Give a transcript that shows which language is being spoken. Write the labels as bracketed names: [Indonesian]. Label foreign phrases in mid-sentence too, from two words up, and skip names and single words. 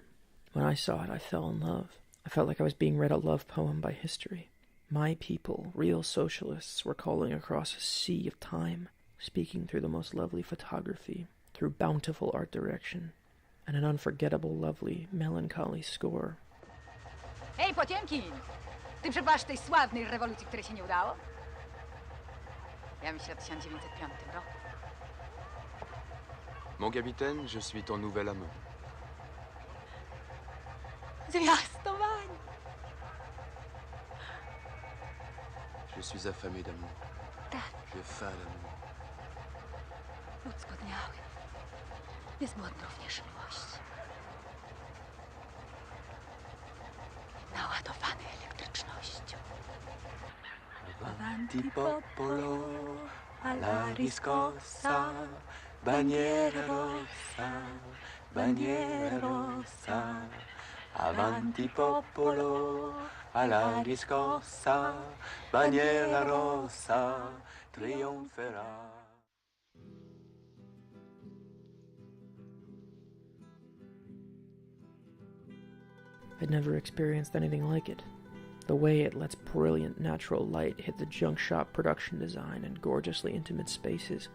[English] When I saw it, I fell in love. I felt like I was being read a love poem by history. My people, real socialists, were calling across a sea of time, speaking through the most lovely photography, through bountiful art direction, and an unforgettable, lovely, melancholy score. [Polish] Hej, Potiemkin! Ty przepraszasz tej sławnej rewolucji, której się nie udało? Ja myślę o 1905 roku. [French] Mon capitaine, je suis ton nouvel amant. [Polish] Zwiastowanie! [French] Je suis affamé d'amour. [Polish] Tak, [French] Je faim d'amour. [Polish] lud zgłodniały. Jest głodny również miłości. Naładowany elektrycznością. [Italian] Avanti popolo, alla riscossa, Bandiera rossa, bandiera rossa, avanti popolo, alla riscossa, bandiera rossa, trionferà. [English] I'd never experienced anything like it. The way it lets brilliant natural light hit the junk shop production design and gorgeously intimate spaces.